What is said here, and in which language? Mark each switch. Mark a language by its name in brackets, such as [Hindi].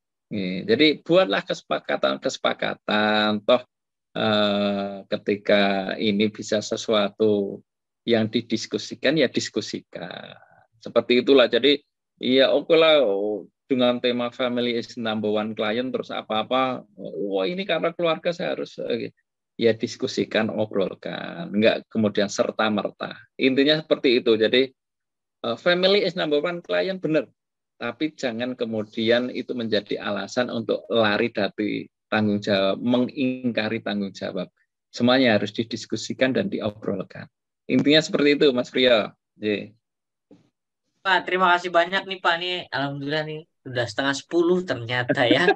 [Indonesian] Jadi buatlah kesepakatan, toh ketika ini bisa sesuatu yang didiskusikan, ya diskusikan. Seperti itulah. Jadi ya oke lah, dengan tema [English] family is number one client, [Indonesian] terus apa-apa, wah ini karena keluarga saya harus, ya diskusikan, obrolkan, enggak kemudian serta-merta. Intinya seperti itu. Jadi [English] family is number one client, [Indonesian] benar. Tapi jangan kemudian itu menjadi alasan untuk lari dari tanggung jawab, mengingkari tanggung jawab. Semuanya harus didiskusikan dan diobrolkan. Intinya seperti itu, Mas Priyo. Pak, terima kasih banyak nih Pak. Nih, alhamdulillah nih sudah 9:30 ternyata ya.